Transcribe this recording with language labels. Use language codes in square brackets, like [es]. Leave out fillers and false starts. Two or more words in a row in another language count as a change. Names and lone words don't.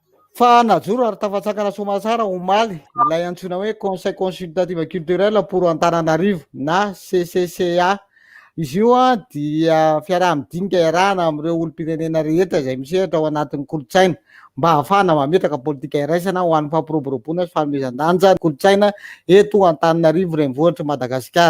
[mg] fa najoro ary tafatsakana somasara omaly ilay antsona hoe conseil consultative culturel pour Antananarivo na CCCA. Izy io a dia fiaraha-midinika iarahana amin'ireo olom-pirenena rehetra izay misehatra ao anatin'ny kolotsaina mba ahafahana mametraka politika iraisana ho an'ny fampiroboroboana sy fanomezan-danja kolotsaina eto Antananarivo renivohitra Madagasikara.